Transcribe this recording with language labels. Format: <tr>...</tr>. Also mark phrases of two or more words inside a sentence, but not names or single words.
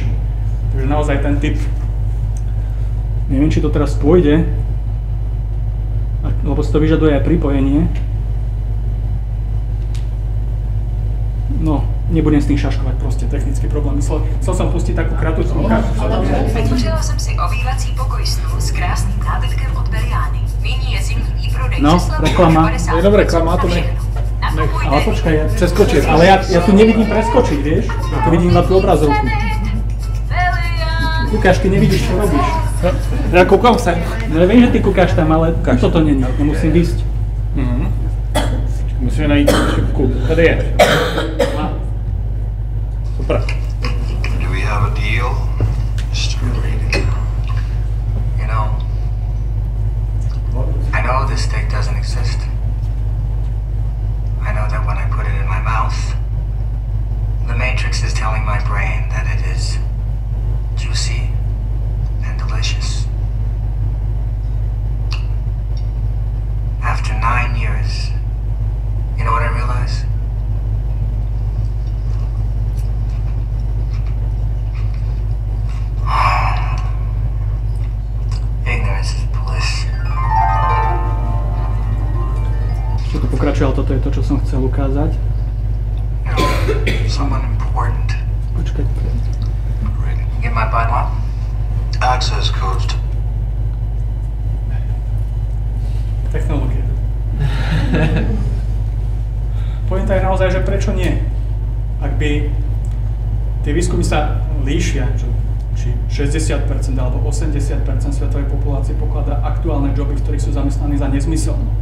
<sk>Takže naozaj ten typ, neviem, či to teraz pôjde, lebo si to vyžaduje aj pripojenie. No, nebudem s tým šaškovať, proste technický problém. Chcel som pustiť takú krátku ukážku.</sk> <cs>Vytvořila jsem si obývací pokoj snu s krásným nábytkem od Beriány. Nyní je zimní výprodej.</cs> <sk>No, reklama. Je dobré, reklama, to nech. Ale počkaj, ja preskočím. Ale ja tu nevidím preskočiť, vieš? Ja tu vidím na tú obrazovku. Lukáš, ty nevidíš, čo robíš. Ja kúkam sem. No, viem, že ty kúkáš tam, ale toto není. Ja musím výsť.</sk> <cs>Musíme najít šipku. Tady je. Super.</cs> <en>Do we have a deal, Mr. Reading? You know, I know this steak doesn't exist. I know that when I put it in my mouth, the Matrix is telling my brain that it is juicy and delicious. After 9 years, you know what I realize? Ignorance is bliss.</en> <sk>Čo tu pokračuje, ale toto je to, čo som chcel ukázať.</sk> <en>Someone important.</en> <sk>Počkaj.</sk> <en>Get my button. Access codes.</en> <sk>Technológie. Pointa je naozaj, že prečo nie? Ak by tie výskumy sa líšia, či 60% alebo 80% svetovej populácie pokladá aktuálne joby, v ktorých sú zamestnaní za nezmyselné.</sk>